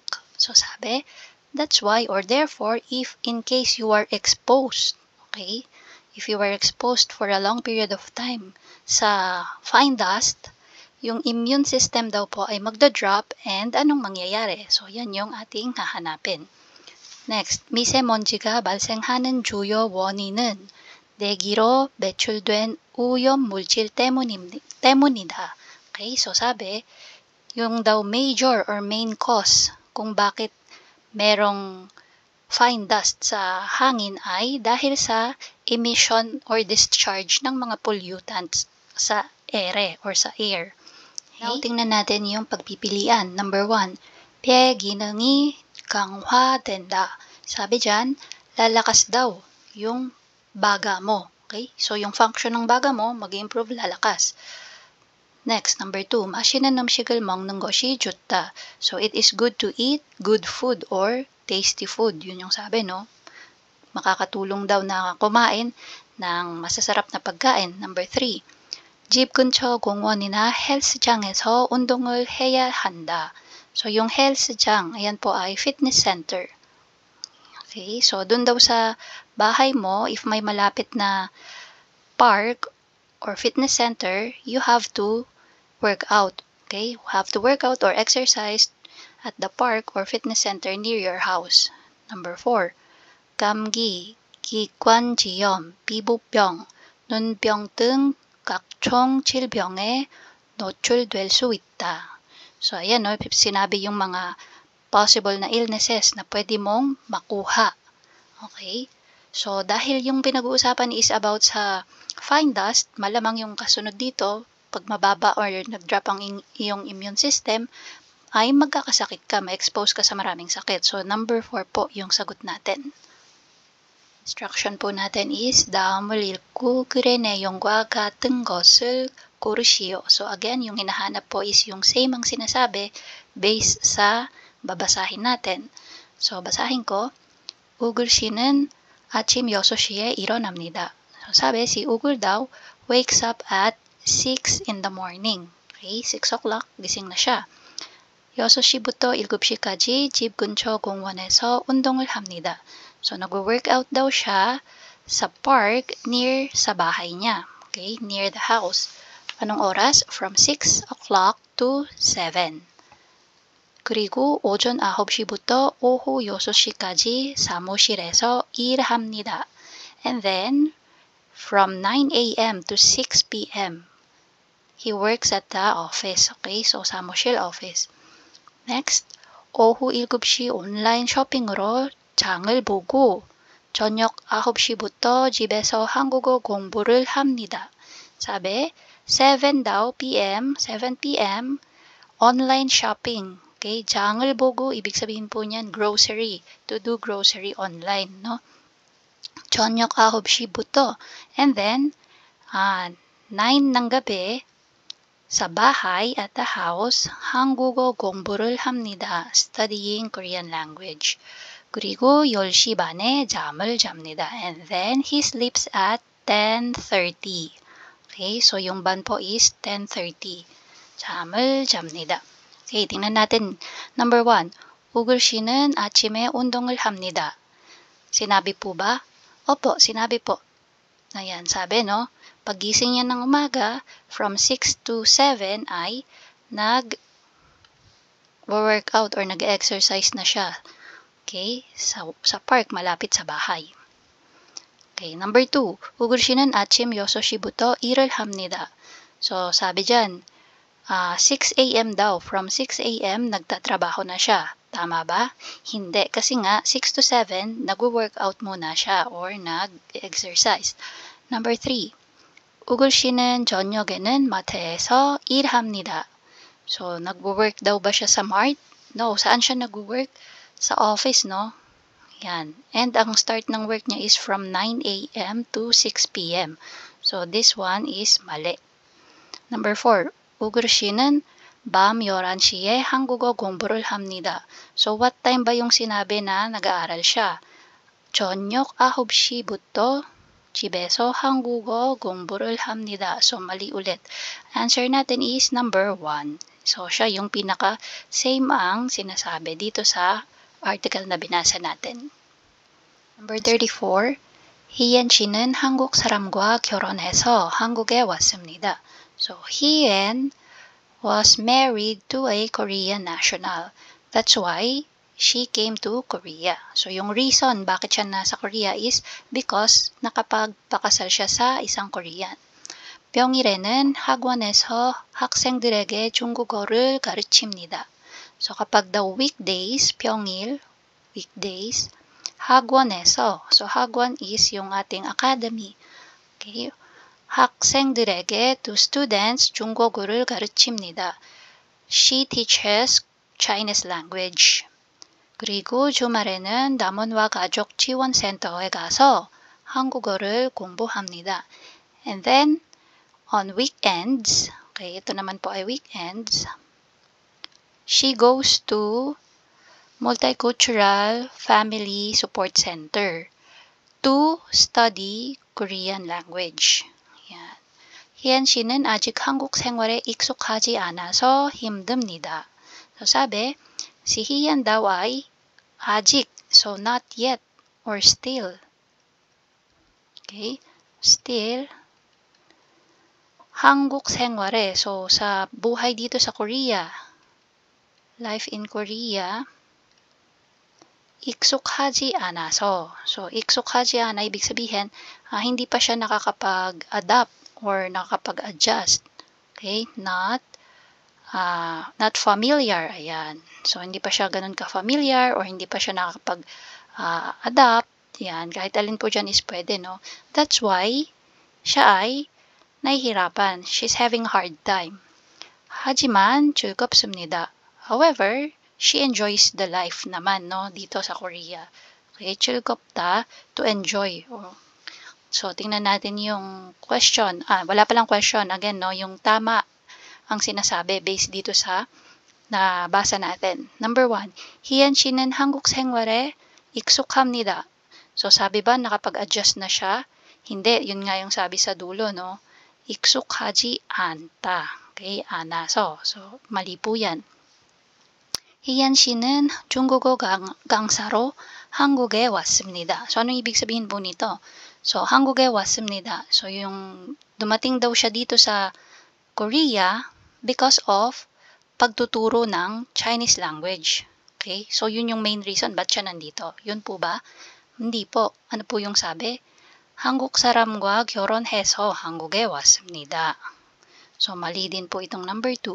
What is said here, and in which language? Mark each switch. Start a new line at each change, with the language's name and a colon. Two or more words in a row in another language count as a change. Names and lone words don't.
Filipino: So sabi,
English: that's why or therefore if in case you are exposed, okay? if you were exposed for a long period of time sa fine dust,
Filipino: yung
English: immune system
Filipino: daw po ay magda-drop and anong mangyayari? So, yan yung ating hahanapin. Next,
Korean: 미세먼지가 발생하는 주요 원인은 내기로 배출된 오염 물질 때문이다.
Filipino: Okay, so sabi, yung daw
English: major or main cause
Filipino: kung bakit merong
English: fine dust
Filipino: sa hangin ay dahil sa
English: emission or discharge
Filipino: ng mga pollutants sa ere or sa air. Okay? Now, tingnan natin yung pagpipilian.
English: Number 1,
Korean: 폐 기능이 강화된다.
Filipino: Sabi dyan, lalakas daw yung baga mo. Okay? So, yung function ng baga mo, mag-improve, lalakas.
English: Next, number 2,
Korean: 맛있는 음식을 먹는 것이 좋다.
English: So, it is good to eat good food or tasty food.
Filipino: Yun yung sabi, no? Makakatulong daw na kumain ng masasarap na pagkain.
English: Number 3,
Korean: 집 근처 공원이나 헬스장에서 운동을 해야 한다.
Filipino: So, yung 헬스장, ayan po ay
English: fitness center.
Filipino: Okay, so dun daw sa bahay mo, if may malapit na park or
English: fitness center, you have to work out. Okay, you have to work out or exercise at the park or fitness center near your house. Number 4,
Korean: 감기, 기관지염, 피부병, 눈병 등 각종 질병에 노출될 수 있다.
Filipino: So, ayan, no, sinabi yung mga possible na illnesses na pwede mong makuha. Okay? So, dahil yung pinag-uusapan is about sa
English: fine dust,
Filipino: malamang yung kasunod dito, pag mababa or nag-drop ang iyong immune system, ay magkakasakit ka, ma-expose ka sa maraming sakit. So, number 4 po yung sagot natin. Instruction po natin is
Korean: 다음을 읽고 글의 내용과 같은 것을 고르시오.
Filipino: So, again, yung hinahanap po is yung same ang sinasabi based sa babasahin natin. So, basahin ko.
Korean: 우글 씨는 아침 6시에 일어납니다.
English: So, 사bi, si Ugur daw wakes up at 6 in the morning. Okay, 6 o'clock,
Filipino: gising na siya.
Korean: 6시부터 7시까지 집 근처 공원에서 운동을 합니다.
Filipino: So, nag-workout daw siya sa park near sa bahay niya.
English: Okay, near the house.
Filipino: Anong oras?
English: From 6 o'clock to 7.
Korean: 그리고 오전 9시부터 오후 6시까지 사무실에서 일합니다.
English: And then, from 9 a.m. to 6 p.m., he works at the office. Okay, so 사무실 office. Next,
Korean: 오후 7시 온라인 쇼핑으로 장을 보고 저녁 9시부터 집에서 한국어 공부를 합니다.
English: 사bi, 7 daw p.m., 7 p.m., online shopping.
Korean: Okay, 장을 보고,
Filipino: ibig sabihin po niyan, grocery,
English: to do grocery online, no?
Korean: 저녁 9시부터,
English: and then,
Filipino: 9 ng gabi, sa bahay
English: at the house,
Korean: 한국어 공부를 합니다.
English: Studying Korean language.
Korean: 그리고 10시 반에 잠을 잡니다.
English: And then, he sleeps at 10:30.
Filipino: Okay, so yung ban po is 10:30.
Korean: 잠을 잡니다.
Filipino: Okay, tingnan natin. Number 1,
Korean: 우글 씨는 아침에 운동을 합니다.
Filipino: Sinabi po ba? Opo, sinabi po. Ayan, sabi, no? Paggising niya ng umaga, from 6 to 7 ay nag-workout or nag-exercise na siya. Okay? Sa park, malapit sa bahay.
English: Okay, number 2.
Korean: 우글 씨는 아침 6시부터 일을 합니다.
Filipino: So, sabi dyan, 6 a.m. daw. From 6 a.m., nagtatrabaho na siya. Tama ba? Hindi. Kasi nga, 6 to 7, nag-workout muna siya or nag-exercise.
English: Number 3.
Korean: 우글 씨는 저녁에는 마트에서 일합니다.
Filipino: So, nag-work daw ba siya sa mart? No. Saan siya nag-work? Sa office, no? Yan. And ang start ng work niya is from 9 a.m.
English: to 6 p.m. So, this one is mali. Number 4.
Korean: 우글 씨는 밤 11시에 한국어 공부를 합니다.
Filipino: So, what time ba yung sinabi na nag-aaral siya?
Korean: 저녁 9시부터 집에서 한국어 공부를 합니다.
Filipino: So, mali ulit. Answer natin is number 1. So, siya yung pinaka-same ang sinasabi dito sa article na binasa natin.
English: Number 34.
Korean: 희엔 씨는 한국 사람과 결혼해서 한국에 왔습니다.
English: So, Hien was married to a Korean national. That's why she came to Korea. So,
Filipino: yung reason bakit siya nasa Korea
English: is because
Filipino: nakapagpakasal siya sa isang Korean.
Korean: 평일에는 학원에서 학생들에게 중국어를 가르칩니다.
English: So, kapag the weekdays, 평일, weekdays, 학원에서,
Filipino: so 학원 is yung ating academy.
Korean: Okay? 학생들에게,
English: to students,
Korean: 중국어를 가르칩니다.
English: She teaches Chinese language.
Korean: 그리고 주말에는 남원과 가족 지원센터에 가서 한국어를 공부합니다.
English: And then, on weekends, okay,
Filipino: ito naman po ay
English: weekends, she goes to Multicultural Family Support Center to study Korean language.
Filipino: Yan.
Korean: Hien 씨는 아직 한국 생활에 익숙하지 않아서 힘듭니다.
Filipino: So sabi, si Hien daw ay 아직,
English: so not yet or still. Okay? Still,
Korean: 한국 생활에,
Filipino: so sa buhay dito sa Korea,
English: life in Korea,
Korean: 익숙하지 않아서. So, 익숙하지 않아,
Filipino: ibig sabihin, hindi pa siya nakakapag-adapt or nakakapag-adjust. Okay?
English: Not familiar. Ayan.
Filipino: So, hindi pa siya ganun ka-familiar or hindi pa siya nakakapag-adapt. Ayan. Kahit alin po dyan is pwede, no?
English: That's why,
Filipino: siya ay nahihirapan.
English: She's having a hard time.
Korean: 하지만 즐겁습니다.
English: However, she enjoys the life
Filipino: naman, no, dito sa Korea.
English: Okay, 즐겁다, to enjoy.
Filipino: So, tingnan natin yung question. Wala palang question. Again, no, yung tama ang sinasabi based dito sa nabasa natin.
English: Number 1,
Korean: Hien 씨는 한국 생활에 익숙합니다.
Filipino: So, sabi ba nakapag-adjust na siya? Hindi, yun nga yung sabi sa dulo, no?
Korean: 익숙하지 않다.
Filipino: Okay, anaso. So, mali po yan.
Korean: Hien 씨는 중국어 강사로 한국에 왔습니다.
Filipino: So, anong ibig sabihin po nito? So,
Korean: 한국에 왔습니다.
Filipino: So, yung dumating daw siya dito sa Korea
English: because of
Filipino: pagtuturo ng
English: Chinese language.
Filipino: Okay? So, yun yung main reason ba't siya nandito. Yun po ba? Hindi po. Ano po yung sabi?
Korean: 한국 사람과 결혼해서 한국에 왔습니다.
Filipino: So, mali din po itong number 2.